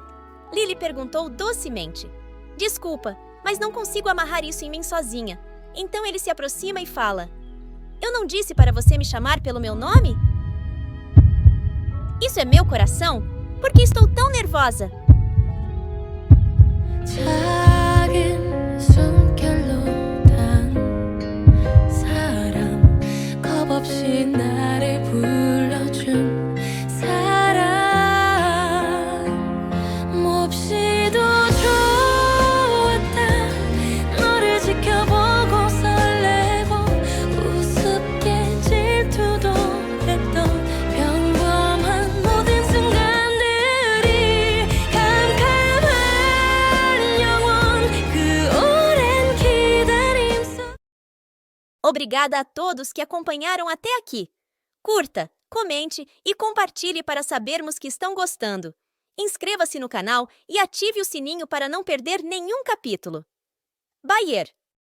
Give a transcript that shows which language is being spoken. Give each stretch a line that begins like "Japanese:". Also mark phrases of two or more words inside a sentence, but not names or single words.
Portuguese: Lily perguntou docemente. Desculpa, mas não consigo amarrar isso em mim sozinha. Então ele se aproxima e fala: eu não disse para você me chamar pelo meu nome? Isso é meu coração? Por que estou tão nervosa?
Korean: 작은 숨결로 단 사람 겁없이 나를 불러준 사람 몹시도 좋았다 너를 지켜보고 설레고 우습게 질투도 했던 평범한 모든 순간들이 캄캄한 영원 그 오랜 기다림 속
Portuguese: Obrigada a todos que acompanharam até aqui. Curta, comente e compartilhe para sabermos que estão gostando. Inscreva-se no canal e ative o sininho para não perder nenhum capítulo. Bayer